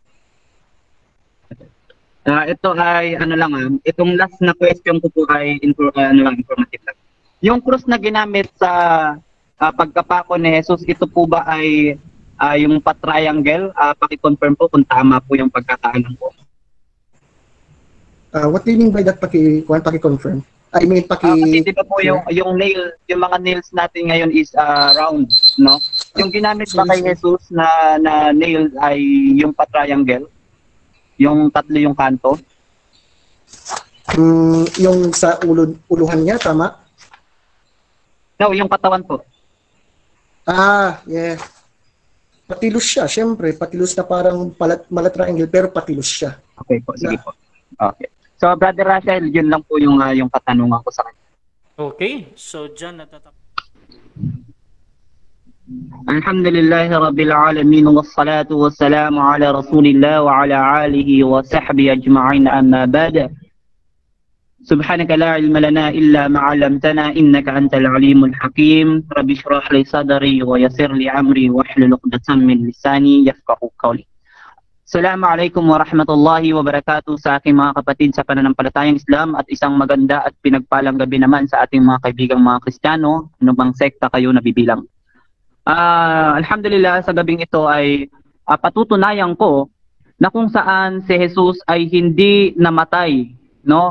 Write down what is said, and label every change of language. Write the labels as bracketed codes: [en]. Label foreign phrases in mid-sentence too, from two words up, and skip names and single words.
[tl] Ito ay itong last na question ko po ay informative lang. Yung cross na ginamit sa pagkapako ni Jesus, ito po ba ay yung pa-triangle? Paki-confirm po kung tama po yung pagkakaalam ko. [en] What do you mean by that paki-confirm? I mean [tl] kasi di ba po yung nail, yung mga nails natin ngayon is round, no? Yung ginamit ba kay Jesus na nail ay yung pa-triangle? Yung tatlo yung kanto? Yung sa uluhan niya, tama? No, yung katawan po. Yeah. Patilos siya, syempre. Patilos na parang mala-triangle, pero patilos siya. Okay po, sige po. Okay. So, Brother Rachel, yun lang po yung katanungan ko sa kanya. Okay. So, dyan natatapos. [ar] الحمد لله رب العالمين والصلاة والسلام على رسول الله وعلى آله وصحبه أجمعين أما بعد. سبحانك لا علم لنا إلا ما علمتنا إنك أنت العليم الحكيم. رب اشرح لي صدري ويسر لي أمري واحلل عقدة من لساني يفقهوا قولي. السلام عليكم ورحمة الله وبركاته [tl] sa aking mga kapatid sa pananampalatayang Islam at isang maganda at pinagpalang gabi naman sa ating mga kaibigang mga Kristiyano, ano bang sekta kayo nabibilang. Alhamdulillah sa gabing ito ay patutunayan ko na kung saan si Jesus ay hindi namatay, no?